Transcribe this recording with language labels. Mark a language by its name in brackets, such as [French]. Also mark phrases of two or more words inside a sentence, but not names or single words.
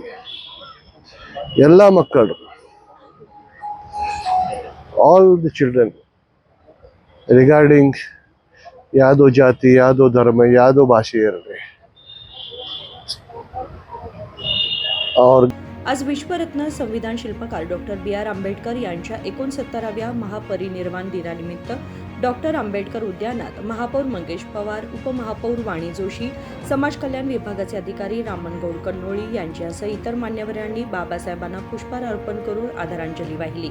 [Kannada] ಎಲ್ಲ ಮಕ್ಕಳು, [English] All the children, regarding [Kannada] ಯಾವುದೋ ಜಾತಿ, ಯಾವುದೋ ಧರ್ಮ, ಯಾವುದೋ ಭಾಷೆ ಇರಲಿ, ಅವ್ರ [Marathi] आज विश्वरत्न संविधान शिल्पकार डॉक्टर बी.आर. आंबेडकर यांच्या 69व्या महापरिनिर्वाण दिनानिमित्त डॉक्टर आंबेडकर उद्यानात महापौर मंगेश पवार, उपमहापौर वाणी जोशी, समाज कल्याण विभागाचे अधिकारी रामनगौड कन्नोळी यांच्यासह इतर मान्यवरांनी बाबासाहेबांना पुष्पहार अर्पण करून आदरांजली वाहिली.